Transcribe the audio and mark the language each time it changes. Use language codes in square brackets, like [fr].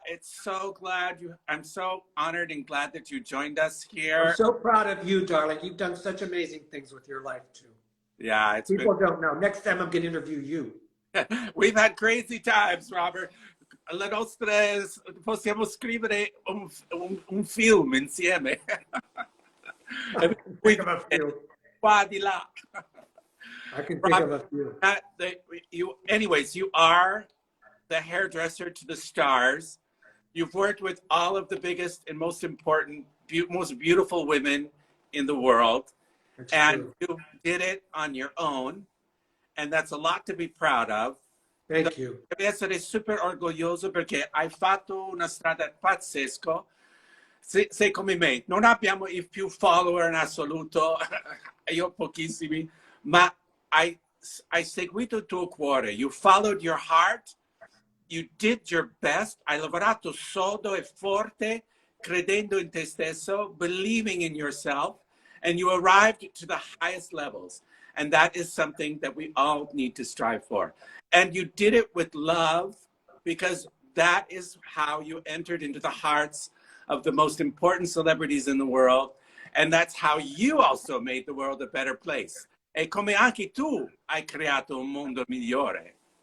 [en] It's so glad I'm so honored and glad that you joined us here. I'm so proud of you, darling. You've done such amazing things with your life, too. Yeah, People don't know. Next time I'm going to interview you. We've had crazy times, Robert. [it] Le nostre possiamo scrivere un film insieme. [en] I can think of a few. [it] Qua di là. [en] I can think of a few. Anyways, you are the hairdresser to the stars. You've worked with all of the biggest and most important, most beautiful women in the world. That's and true. you did it on your own. And that's a lot to be proud of. Thank you. [it] Devi essere super orgoglioso perché hai fatto una strada pazzesca. Sei come me, non abbiamo i più follower in assoluto, io pochissimi, ma hai seguito il tuo cuore. [en] You followed your heart. You did your best. [it] Hai lavorato sodo e forte, credendo in te stesso, [en] believing in yourself, and you arrived to the highest levels. And that is something that we all need to strive for. And you did it with love, because that is how you entered into the hearts of the most important celebrities in the world. And that's how you also made the world a better place. [it] E come anche tu hai creato un mondo migliore.